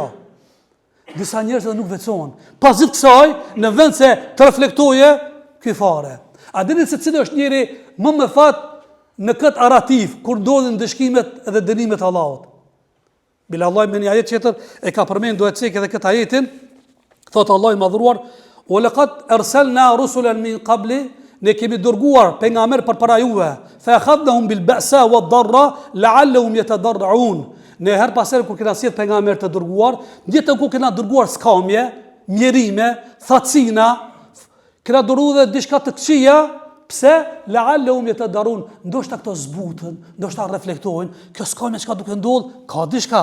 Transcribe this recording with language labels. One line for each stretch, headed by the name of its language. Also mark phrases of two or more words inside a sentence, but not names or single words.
Albanian: Disa njerëz edhe nuk veçohen. Pasit kësaj, në vend se të reflektoje, ky fare. A dini se cili është njeri më me fat në këtë aratif, kur ndodhin dëshkimet edhe dënimet Allahut? Bila Allah me një ajet tjetër e ka përmend duhet cek edhe këtë ajetin, thot Allah i madhruar,
Arabic: ولقد أرسلنا رسلا من قبل,
Albanian: ne kemi dërguar pejgamber përpara juve,
Arabic: فأخذناهم بالبأساء والضراء لعلهم يتضرعون.
Albanian: Ne her pas herë kur kena sjell pejgamber të dërguar, jetën ku kena dërguar skamje, mjerime, thacina, kena dërguar dhe diçka të këqija, pse
Arabic: لعلهم يتضرعون,
Albanian: ndoshta këto zbutën, ndoshta reflektojnë, kjo skamje çka duke ndodh, ka diçka.